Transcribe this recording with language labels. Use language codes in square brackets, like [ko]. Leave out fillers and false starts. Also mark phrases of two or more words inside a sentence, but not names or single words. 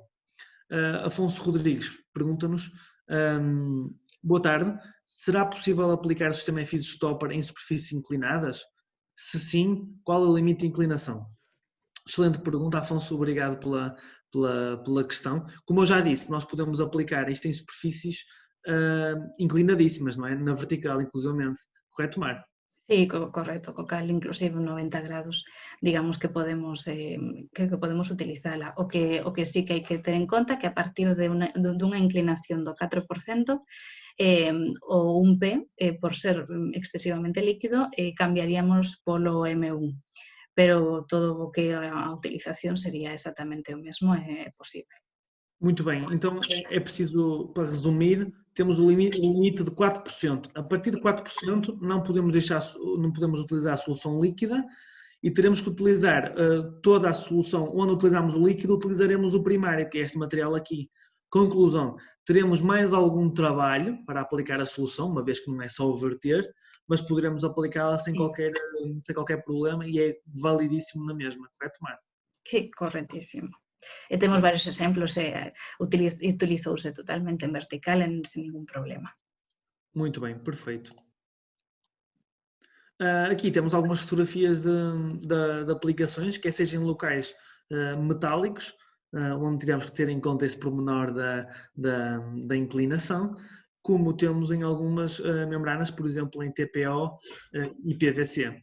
[pt] Afonso Rodrigues pergunta-nos: boa tarde, será possível aplicar o sistema FIS Stopper em superfícies inclinadas? Se sim, qual é o limite de inclinação? Excelente pergunta, Afonso, obrigado pela questão. Como eu já disse, nós podemos aplicar isto em superfícies inclinadíssimas, não é? Na vertical, inclusivamente. Correto, Mar? [gl] Sí, correcto, co cal inclusive 90 grados, digamos que podemos utilizala. O que sí que hai que ter en conta que a partir dunha inclinación do 4%, o un P, por ser excesivamente líquido, cambiaríamos polo M1, pero todo o que a utilización sería exactamente o mesmo, é posible. [pt] Muito bem, então é preciso, para resumir, temos o limite de 4%. A partir de 4% não podemos utilizar a solução líquida e teremos que utilizar toda a solução. Onde utilizamos o líquido, utilizaremos o primário, que é este material aqui. Conclusão, teremos mais algum trabalho para aplicar a solução, uma vez que não é só o verter, mas poderemos aplicá-la sem qualquer problema e é validíssimo na mesma, correto, Marco? [gl] Sí, correctísimo. Temos varios exemplos e utilizouse totalmente en vertical sin ningún problema. [pt] Muito bem, perfeito. Aqui temos algumas fotografias de aplicações, quer sejam em locais metálicos, onde tivemos que ter em conta esse pormenor da inclinação, como temos em algumas membranas, por exemplo, em TPO e PVC.